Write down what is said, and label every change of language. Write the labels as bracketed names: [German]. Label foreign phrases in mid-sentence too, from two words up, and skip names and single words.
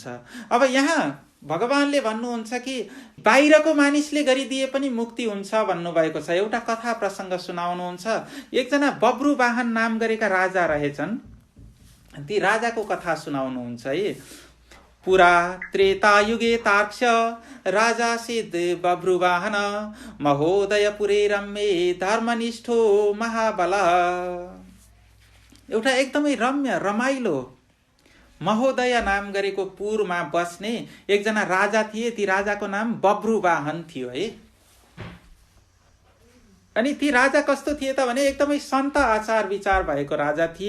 [Nepali] अब यहाँ भगवानले भन्नुहुन्छ कि बाहिरको मानिसले गरिदिए पनि मुक्ति हुन्छ भन्नुभएको छ। एउटा कथा प्रसङ्ग सुनाउनुहुन्छ। एकजना बब्रुवाहन नाम गरेका राजा रहेछन्। ती राजाको कथा सुनाउनुहुन्छ है। [Sanskrit] पुरा त्रेतायुगे तार्क्ष राजा सिद्ध बब्रुवाहन महोदय पुरे रम्ये धर्मनिष्ठो महाबल। [Nepali] एउटा एकदमै रम्य रमाइलो महोदय नाम गरेको पुरमा बस्ने एकजना राजा थिए। ती राजाको नाम बब्रुवाहन थियो है। अनि ती राजा कस्तो थिए त भने एकदमै सन्त आचार विचार भएको राजा थिए।